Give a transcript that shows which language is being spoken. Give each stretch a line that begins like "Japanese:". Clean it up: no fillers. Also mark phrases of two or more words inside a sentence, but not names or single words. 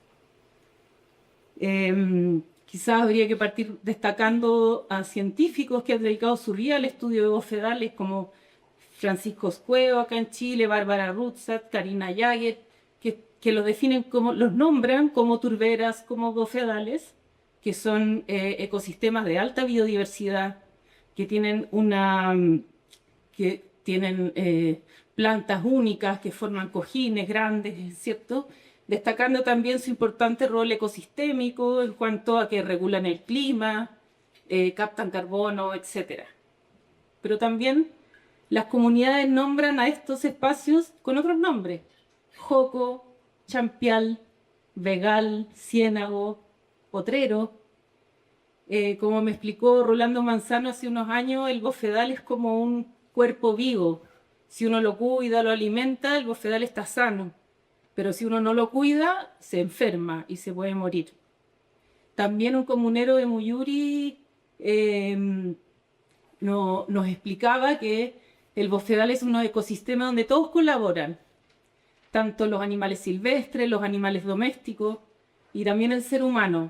Spanish: Quizás habría que partir destacando a científicos que han dedicado su vida al estudio de bofedales, como Francisco Escueo acá en Chile, Bárbara Rutzat, Karina Yaget, que que los definen como, los nombran como turberas, como bofedales, que son ecosistemas de alta biodiversidad, que tienen plantas únicas que forman cojines grandes, ¿cierto? Destacando también su importante rol ecosistémico en cuanto a que regulan el clima, captan carbono, etc. Pero también las comunidades nombran a estos espacios con otros nombres: joco, champial, vegal, ciénago, potrero. Como me explicó Rolando Manzano hace unos años, el bofedal es como un cuerpo vivo. Si uno lo cuida, lo alimenta, el bofedal está sano. Pero si uno no lo cuida, se enferma y se puede morir. También un comunero de Muyuri nos explicaba que el bofedal es un ecosistema donde todos colaboran, tanto los animales silvestres, los animales domésticos y también el ser humano.